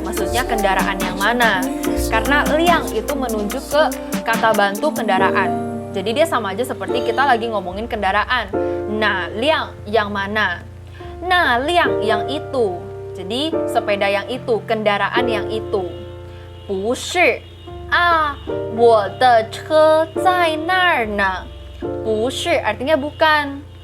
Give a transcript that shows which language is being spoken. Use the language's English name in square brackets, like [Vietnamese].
[Indonesian] Maksudnya kendaraan yang mana? Karena liang itu menunjuk ke kata bantu kendaraan. Jadi dia sama aja seperti kita lagi ngomongin kendaraan. Nah, liang yang mana? Nah, liang yang itu. Jadi sepeda yang itu, kendaraan yang itu. [Chinese] 不是啊，我的车在那儿呢。不是 [Indonesian] artinya bukan.